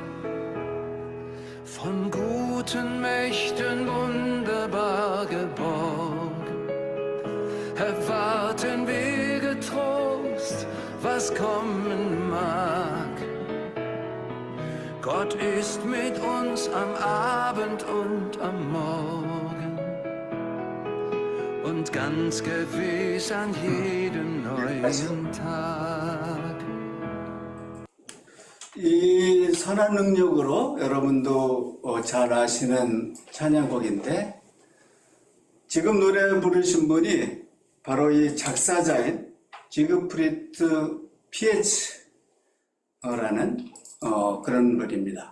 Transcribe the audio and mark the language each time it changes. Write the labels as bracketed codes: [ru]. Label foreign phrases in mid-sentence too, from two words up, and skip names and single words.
[de] Von guten Mächten wunderbar geborgen, erwarten wir getrost, was kommen mag. Gott ist mit uns am Abend und am Morgen und ganz gewiss an jedem neuen Tag. [ko] 이 선한 능력으로 여러분도 잘 아시는 찬양곡인데, 지금 노래 부르신 분이 바로 이 작사자인 지그프리트 피에츠라는 그런 분입니다.